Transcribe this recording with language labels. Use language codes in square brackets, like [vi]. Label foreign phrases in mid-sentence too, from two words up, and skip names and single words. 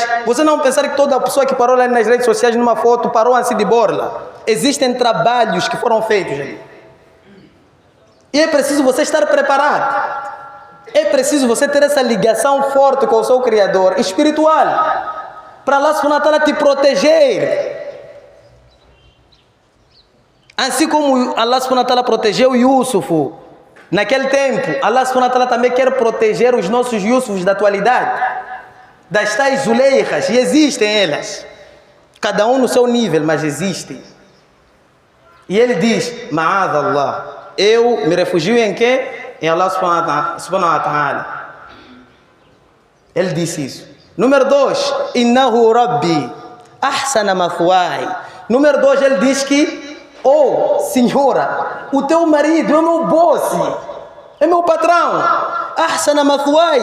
[pt] Você não pensar que toda pessoa que parou lá nas redes sociais numa foto parou assim de borla. Existem trabalhos que foram feitos ali. E é preciso você estar preparado. É preciso você ter essa ligação forte com o seu Criador espiritual, para [ar] الله سبحانه وتعالى [pt] te proteger. Assim como [ar] الله سبحانه وتعالى [pt] protegeu Yusuf naquele tempo, [ar] الله سبحانه وتعالى [pt] também quer proteger os nossos Yusufs da atualidade, das tais Zuleikas, e existem elas, cada um no seu nível, mas existem. E ele diz, [ar] معاذ الله, [pt] eu me refugio em quê? [ar] Em الله سبحانه وتعالى. [pt] Ele disse isso. Número 2, [ar] إنه ربي أحسن مثواي. [pt] Número 2, ele diz que, senhora, o teu marido é meu boss, é meu patrão. [ar] أحسن مثواي.